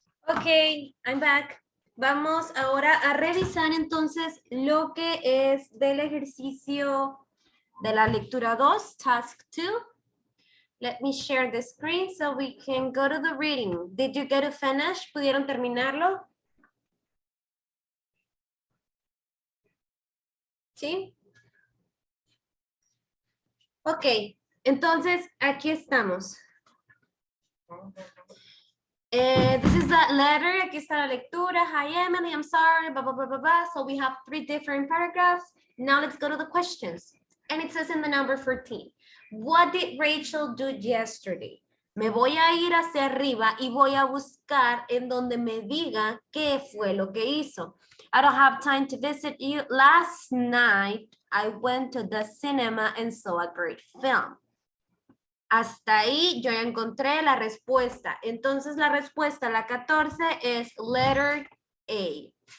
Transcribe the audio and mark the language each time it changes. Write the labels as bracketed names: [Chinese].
[English] Okay, I'm back. [Spanish] Vamos ahora a revisar entonces lo que es del ejercicio de la lectura 2, task 2. [English] Let me share the screen so we can go to the reading. Did you get to finish? [Spanish] ¿Pudieron terminarlo? ¿Sí? Ok, entonces aquí estamos. [English] This is that letter. [Spanish] Aquí está la lectura. [English] Hi, Emily, I'm sorry, blah, blah, blah, blah, blah. So we have 3 different paragraphs. Now let's go to the questions. And it says in the number 14, what did Rachel do yesterday? [Spanish] Me voy a ir hacia arriba y voy a buscar en donde me diga qué fue lo que hizo. [English] I don't have time to visit you. Last night, I went to the cinema and saw a great film. [Spanish] Hasta ahí yo ya encontré la respuesta. Entonces la respuesta, la 14, es letter A.